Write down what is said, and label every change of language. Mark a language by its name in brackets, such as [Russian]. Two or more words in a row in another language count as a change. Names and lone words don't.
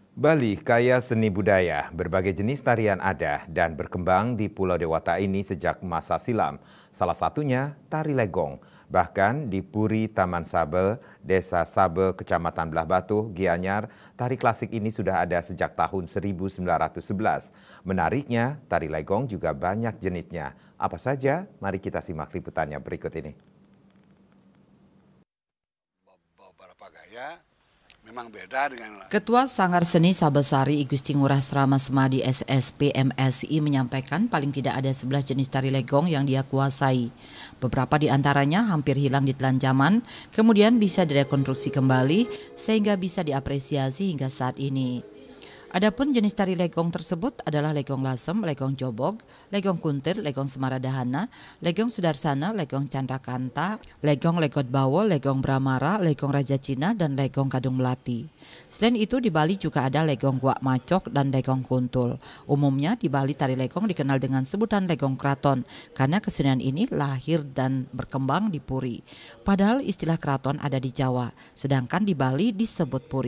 [Indonesian] Bali kaya seni budaya, berbagai jenis tarian ada dan berkembang di Pulau Dewata ini sejak masa silam. Salah satunya tari legong. Bahkan di Puri Taman Sabe, Desa Sabe, Kecamatan Belah Batu, Gianyar, tari klasik ini sudah ada sejak tahun 1911. Menariknya, tari legong juga banyak jenisnya. Apa saja? Mari kita simak liputannya berikut ini. Beberapa gaya memang beda dengan Ketua Sanggar Seni Sabesari I Gusti Ngurah Srama Semadi SSP MSI menyampaikan paling tidak ada 11 jenis tari legong yang dia kuasai. Beberapa di antaranya hampir hilang di telan zaman, kemudian bisa direkonstruksi kembali sehingga bisa diapresiasi hingga saat ini. Adapun jenis tari legong tersebut adalah legong lasem, legong jobog, legong kuntir, legong semaradahana, legong sudarsana, legong candrakanta, legong legot bawo, legong bramara, legong raja cina, dan legong kadung melati. Selain itu di Bali juga ada legong guak macok dan legong kuntul. Umumnya di Bali tari legong dikenal dengan sebutan legong kraton karena kesenian ini lahir dan berkembang di Puri. Padahal istilah kraton ada di Jawa, sedangkan di Bali disebut Puri.